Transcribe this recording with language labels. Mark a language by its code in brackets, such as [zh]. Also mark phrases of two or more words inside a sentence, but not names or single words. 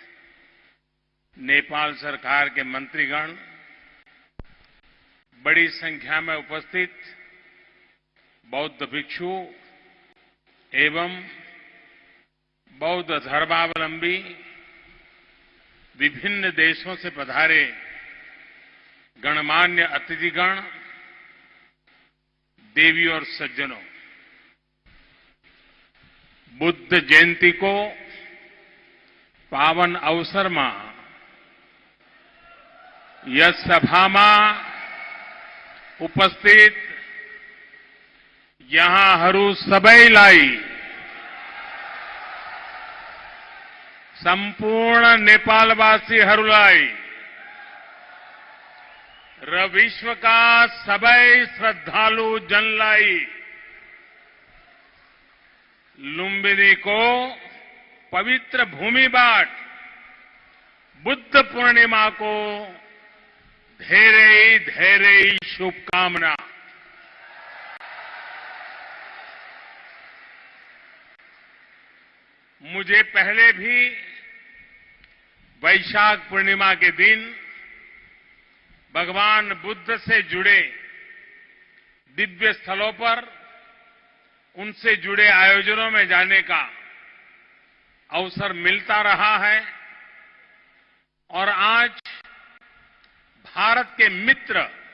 [hi] नेपाल सरकार के मंत्रीगण, बड़ी संख्या में उपस्थित बौद्ध भिक्षु एवं बौद्ध धर्मावलंबी विभिन्न देशों से पधारे गणमान्य अतिथिगण, देवी और सज्जनों, बुद्ध जयंती को पावन अवसर में [ne] यस सभा में उपस्थित यहाँहरू सबैलाई सम्पूर्ण नेपालवासीहरूलाई र विश्वका सबै श्रद्धालु जनलाई लुम्बिनीको पवित्र भूमिबाट बुद्ध पूर्णिमाको धैर्य शुभकामना। [hi] मुझे पहले भी वैशाख पूर्णिमा के दिन भगवान बुद्ध से जुड़े दिव्य स्थलों पर उनसे जुड़े आयोजनों में जाने का अवसर मिलता रहा है और आज भारत के मित्र